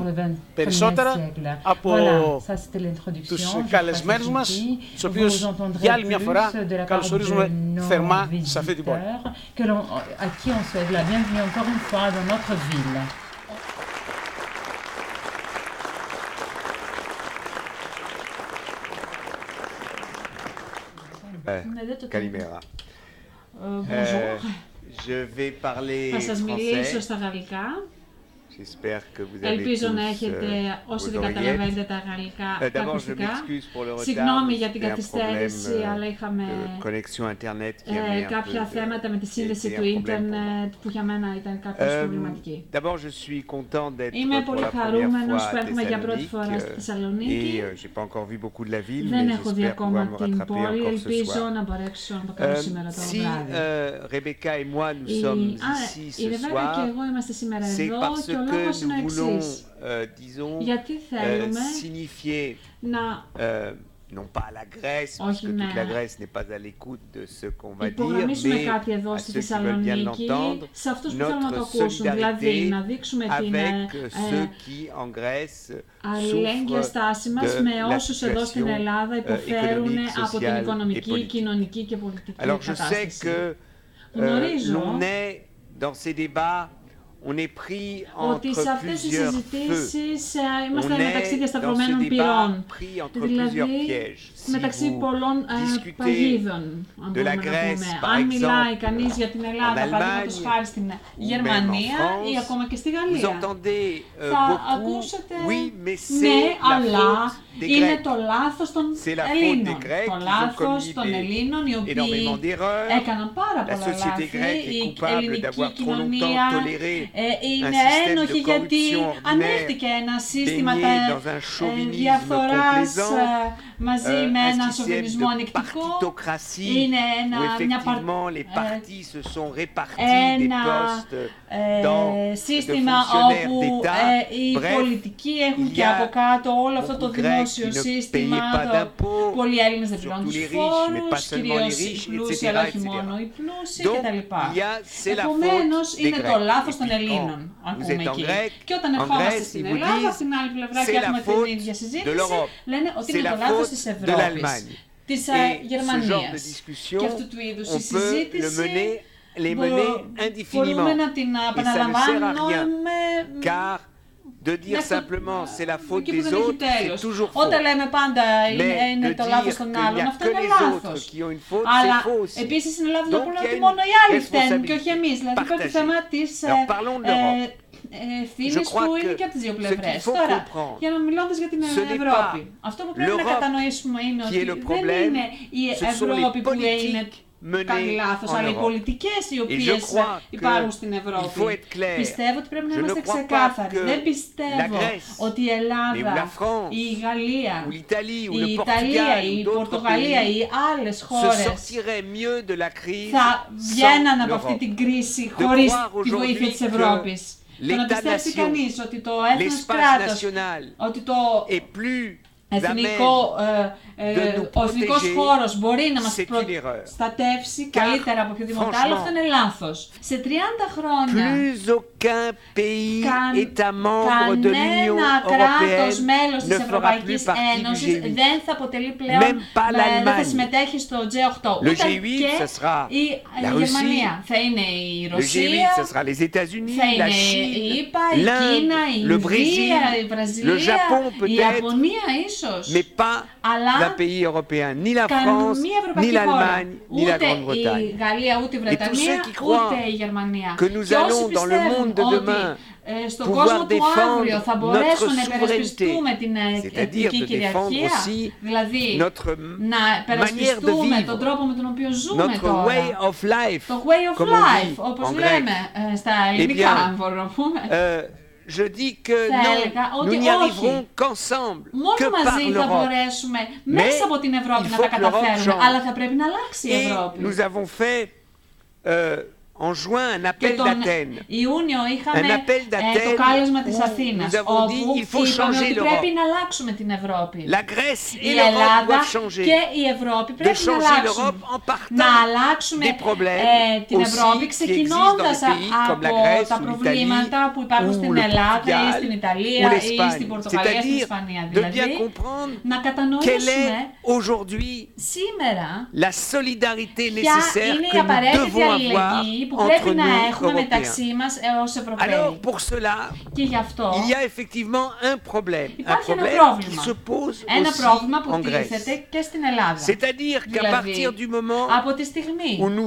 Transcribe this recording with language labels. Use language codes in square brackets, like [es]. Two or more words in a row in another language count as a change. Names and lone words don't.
[el] Περισσότερα από τους καλεσμένους μας, τους οποίους για άλλη μια φορά καλωσορίζουμε θερμά σε αυτή την πόλη. Καλημέρα. [fr] Je vais parler [el] Θα σας μιλήσω στα [fr] français. [el] γαλλικά. [fr] J'espère que vous avez [el] Ελπίζω να [fr] tous [el] έχετε, όσοι δεν [fr] vos [el] καταλαβαίνετε [fr] oreillettes. [el] τα γαλλικά, τα [fr] D'abord, je [el] ακουστικά. [fr] m'excuse pour le retard. [el] Συγγνώμη για την [fr] C'était un [el] καθυστέρηση, [fr] problème [el] αλλά είχαμε [fr] de connexion internet qui avait un [el] κάποια [fr] peu [el] θέματα με τη σύνδεση [fr] été [el] του [fr] un problème pour moi. [el] ίντερνετ που για μένα ήταν κάπως προβληματική. [fr] D'abord, je suis content d'être [el] Είμαι [fr] pour [el] πολύ [fr] la première [el] χαρούμενος [fr] fois [el] που [fr] à [el] έρχομαι για πρώτη φορά στη [fr] Thessalonique [el] Θεσσαλονίκη. [fr] et j'ai pas encore vu beaucoup de la ville, [el] Δεν [fr] mais [el] έχω δει [fr] j'espère [el] ακόμα [fr] pouvoir me [el] την [fr] rattraper [el] πόλη, [fr] encore ce [el] ελπίζω [fr] soir. [el] να μπορέσω να το κάνω σήμερα το [fr] Si [el] βράδυ. [fr] Rebecca et moi nous sommes ici [el] Η [fr] ce [el] Ρεβέκα και [fr] soir, [el] εγώ είμαστε σήμερα [fr] c'est [el] εδώ [fr] parce [el] και ο [fr] que [el] λόγος είναι ο [fr] nous voulons, [el] εξής. [fr] disons, [el] Γιατί θέλουμε [fr] signifier [el] να [fr] non pas à la Grèce, parce que toute la Grèce n'est pas à l'écoute de ce qu'on va dire, [el] υπογραμμίσουμε [fr] mais [el] κάτι εδώ [fr] à [el] στη [fr] ceux qui veulent bien [el] Θεσσαλονίκη, [fr] l'entendre, [el] σε αυτούς που θέλουν να το [fr] notre [el] ακούσουν, δηλαδή [fr] solidarité [el] να δείξουμε την [fr] avec ceux qui en Grèce [el] αλληλέγγυα στάση μας [fr] souffrent [el] με [fr] de la [el] όσους εδώ στην [fr] situation [el] Ελλάδα υποφέρουν [fr] économique, [el] από την [fr] sociale et [el] οικονομική, [fr] politique. [el] κοινωνική και πολιτική [fr] Alors je sais [el] κατάσταση. [fr] que [el] Γνωρίζω [fr] l'on est dans ces débats on est pris [el] ότι σε [fr] entre [el] αυτές τις [fr] plusieurs feux. [el] συζητήσεις [fr] On [el] είμαστε μεταξύ [fr] est dans ce [el] διασταυρωμένων [fr] débat [el] πυρών. [fr] pris entre plusieurs [el] Δηλαδή, [fr] pièges. Si [el] μεταξύ [fr] vous [el] πολλών [fr] discutez [el] παγίδων, αν [fr] de la [el] μπορούμε να [fr] Grèce, [el] πούμε. [fr] par [el] Αν μιλάει [fr] exemple, [el] κανείς για την Ελλάδα, [fr] en [el] παραδείγματος [fr] Allemagne, [el] χάρη στην [fr] ou [el] Γερμανία [fr] même en France, [el] ή ακόμα και στη [fr] vous [el] Γαλλία, [fr] entendez [el] θα [fr] beaucoup, [el] ακούσετε [fr] oui, mais [el] ναι, [fr] c'est la [el] αλλά [fr] faute des [el] είναι [fr] Grecs. [el] το λάθος των [fr] C'est la faute [el] Ελλήνων. [fr] des Grecs [el] Το [fr] qui ont [el] λάθος [fr] commis [el] των Ελλήνων, οι οποίοι [fr] énormément d'erreurs. [el] έκαναν πάρα [fr] La [el] πολλά [fr] société [el] λάθη. [fr] grecque est [el] Η [fr] coupable [el] ελληνική [fr] d'avoir trop [el] κοινωνία [fr] longtemps toléré [el] είναι [fr] un système [el] ένοχη [fr] de [el] γιατί [fr] corruption ordinaire [el] ανέχτηκε ένα σύστημα [fr] baigné dans un chauvinisme [el] διαφθοράς [fr] complaisant, [el] μαζί με ένα [fr] un système [el] σοβινισμό [fr] de [el] ανεκτικό. [fr] partitocratie [el] Είναι [fr] où [el] μια [fr] effectivement les partis se sont répartis des [el] ένα [fr] postes dans de [el] σύστημα [fr] fonctionnaires [el] όπου [fr] d'État. [el] οι [fr] Bref, [el] πολιτικοί έχουν [fr] il y [el] και [fr] a [el] από κάτω όλο αυτό το [fr] beaucoup Grecs [el] δημόσιο [fr] qui ne [el] σύστημα. [fr] payaient pas d'impôts, [el] Πολλοί Έλληνες δεν πληρώνουν [fr] surtout [el] τους [fr] les riches, mais pas [el] φόρους, [fr] seulement les [el] κυρίως οι [fr] riches, [el] πλούσιοι, [fr] etc., [el] αλλά όχι [fr] etc. [el] μόνο οι πλούσιοι [fr] Donc, [el] κτλ. [fr] c'est la [el] Επομένως, [fr] faute des [el] είναι το [fr] Grecs. [el] λάθος [fr] Et [el] των [fr] puis, [el] Ελλήνων, [fr] quand [el] ακούμε [fr] vous êtes en [el] εκεί. [fr] grec, [el] Και όταν [fr] en [el] ερχόμαστε [fr] Grèce, [el] στην [fr] ils vous [el] Ελλάδα, [fr] disent, [el] από την άλλη πλευρά [fr] c'est [el] και [fr] la [el] έχουμε [fr] faute [el] την ίδια [fr] de [el] συζήτηση, [fr] l'Europe. [el] λένε ότι [fr] C'est [el] είναι [fr] la [el] το λάθος [fr] faute [el] της [fr] de [el] Ευρώπης, [fr] l'Allemagne. [el] της [fr] Et ce genre de [el] Γερμανίας. [fr] discussion, [el] Και αυτού του είδους η [fr] on peut [el] συζήτηση [fr] les mener indéfiniment. [el] μπορούμε να την [fr] Et ça ne sert à rien. [el] επαναλαμβάνουμε [fr] Car de dire simplement c'est la faute des autres, c'est toujours faux. [el] Όταν λέμε πάντα [fr] Mais [el] είναι [fr] de [el] το λάθος [fr] dire [el] των [fr] qu'il n'y [el] άλλων, [fr] a [el] αυτό [fr] que [el] είναι [fr] les autres [el] λάθος. [fr] qui ont une faute, [el] Αλλά [fr] c'est faux aussi. [el] επίσης είναι λάθος να [fr] Donc, [el] πούμε [fr] il y a [el] ότι [fr] une [el] μόνο οι άλλοι φταίνουν και όχι [fr] responsabilité [el] εμείς. Δηλαδή υπάρχει το [fr] partagée. [el] θέμα της [fr] Alors, parlons de l'Europe. [el] ευθύνης [fr] Je crois [el] που είναι [fr] que [el] και από τις δύο [fr] ce [el] πλευρές. [fr] qu'il faut [el] Τώρα, [fr] comprendre, [el] για να μιλώντας για την [fr] ce n'est [el] Ευρώπη, [fr] pas [el] αυτό που πρέπει να [fr] l'Europe [el] κατανοήσουμε είναι [fr] qui est [el] ότι [fr] le [el] δεν [fr] problème, [el] είναι η [fr] ce sont les [el] Ευρώπη που είναι [fr] politiques [el] κάνει [fr] menées [el] λάθος, [fr] en [el] αλλά οι [fr] Europe. [el] πολιτικές οι [fr] Et je [el] οποίες [fr] crois [el] υπάρχουν [fr] que [el] στην [fr] il [el] Ευρώπη. [fr] faut être clair. [el] Πιστεύω ότι πρέπει να [fr] Je ne [el] είμαστε [fr] crois pas [el] ξεκάθαροι. [fr] que [el] Δεν [fr] la [el] πιστεύω [fr] Grèce, [el] ότι η [fr] ou la [el] Ελλάδα, [fr] France, [el] η Γαλλία, [fr] ou l'Italie, ou [el] η [fr] le [el] Ιταλία, [fr] Portugal, [el] η [fr] ou d'autres [el] Πορτογαλία, [fr] pays [el] οι άλλες [fr] se [el] χώρες [fr] sortiraient mieux de la crise [el] θα βγαίναν [fr] sans [el] από αυτή [fr] l'Europe. [el] την κρίση [fr] De [el] χωρίς [fr] croire [el] τη βοήθεια [fr] aujourd'hui [el] της Ευρώπης. Το να πιστέψει [fr] l'État-nation, [el] κανείς ότι το έθνος [fr] l'espace [el] κράτος, [fr] national [el] ότι το [fr] est plus [el] εθνικό, ο εθνικός χώρος μπορεί να μας [fr] c'est une erreur. [el] προστατεύσει καλύτερα από οποιοδήποτε άλλο, αυτό είναι λάθος. Σε 30 χρόνια [fr] plus aucun pays État membre de l'Union [el] κανένα κράτος [fr] européenne [el] μέλος [fr] ne [el] της [fr] fera plus [el] Ευρωπαϊκής [fr] partie du [el] Ένωσης [fr] G8. [el] δεν θα αποτελεί πλέον, [fr] Même pas [el] δεν θα [fr] l'Allemagne. [el] συμμετέχει στο G8. [fr] Le [el] Ούτε [fr] G8, [el] και [fr] ce sera [el] η [fr] la [el] Γερμανία. [fr] Russie. [el] Θα είναι η [fr] Le G8, [el] Ρωσία, [fr] ce sera les États-Unis, [el] θα [fr] la [el] είναι η [fr] Chine, [el] ΙΠΑ, η Κίνα, η [fr] l'Inde, le Brésil, [el] Ινδία, η [fr] le [el] Βραζιλία, [fr] Japon [el] η [fr] peut-être, [el] Ιαπωνία ίσως. [fr] mais pas [el] Αλλά [fr] d'un pays européen, ni la France, [el] καμία [fr] ni [el] ευρωπαϊκή χώρα, [fr] l'Allemagne, ni la [el] ούτε η [fr] Grande-Bretagne. [el] Γαλλία, ούτε η [fr] Et tous ceux [el] Βρετανία, [fr] qui croient [el] ούτε η Γερμανία. [fr] que nous [el] Και όσοι [fr] allons dans le [el] πιστεύουν [fr] monde de [el] ότι [fr] demain [el] στον [fr] pouvoir [el] κόσμο του [fr] défendre [el] αύριο θα [fr] notre [el] μπορέσουμε να [fr] souveraineté, [el] υπερασπιστούμε την [fr] c'est-à-dire [el] εθνική [fr] de défendre [el] κυριαρχία, [fr] aussi [el] δηλαδή [fr] notre [el] να [fr] manière de [el] υπερασπιστούμε [fr] vivre, [el] τον τρόπο με τον οποίο ζούμε [fr] notre [el] τώρα, [en] way of life, το way of [fr] comme on [en] life, [fr] dit [el] όπως [fr] en grec. [el] λέμε στα ελληνικά, [fr] bien, [el] αν μπορούμε να πούμε. [fr] Je dis que non, nous n'y arriverons qu'ensemble, [el] Μόνο [fr] que par [el] μαζί θα [fr] l'Europe. [el] μπορέσουμε μέσα από την Ευρώπη [fr] il [el] να [fr] faut [el] τα [fr] que l'Europe [el] καταφέρουμε, [fr] change. [el] αλλά θα πρέπει να αλλάξει η [fr] Et [el] Ευρώπη. [fr] nous avons fait en juin un [el] Και [fr] appel [el] τον [fr] d'Athènes. [el] Ιούνιο είχαμε [fr] Un appel d'Athènes [el] το κάλεσμα της [fr] où [el] Αθήνας, [fr] nous avons dit, [el] όπου [fr] il faut [el] είπαμε [fr] changer [el] ότι [fr] l'Europe. [el] πρέπει να αλλάξουμε την Ευρώπη. [fr] La Grèce [el] Η [fr] et l'Europe [el] Ελλάδα [fr] doivent changer. [el] και η Ευρώπη [fr] De [el] πρέπει να [fr] changer [el] αλλάξουν. [fr] l'Europe en [el] Να [fr] partant [el] αλλάξουμε [fr] des problèmes [el] την [fr] aussi [el] Ευρώπη [fr] qui [el] ξεκινώντας [fr] existent dans des pays comme la [el] από [fr] Grèce [el] τα [fr] ou [el] προβλήματα [fr] l'Italie [el] που υπάρχουν [fr] ou [el] στην [fr] le [el] Ελλάδα ή [fr] Portugal [el] στην [fr] ou [el] Ιταλία ή [fr] l'Espagne. [el] στην Πορτογαλία, στην [fr] C'est-à-dire [el] Ισπανία. [fr] de [el] Δηλαδή, [fr] bien comprendre [el] να [fr] quelle [el] κατανοήσουμε [fr] est aujourd'hui [el] σήμερα [fr] la solidarité [el] ποια [fr] nécessaire [el] είναι η [fr] que nous [el] απαραίτητη [fr] devons avoir [el] αλληλεγγύη που [fr] entre [el] πρέπει να [fr] nous [el] έχουμε [fr] Européens. [el] μεταξύ μας ως Ευρωπαίοι. [fr] Alors pour cela, [el] Και γι' αυτό [fr] il y a effectivement un problème [el] υπάρχει ένα [fr] qui [el] πρόβλημα. [fr] se pose [el] Ένα [fr] aussi [el] πρόβλημα που [fr] en Grèce. [el] τίθεται και στην Ελλάδα. [fr] C'est-à-dire qu'à [el] Δηλαδή, [fr] partir du moment [el] από τη στιγμή [fr] où nous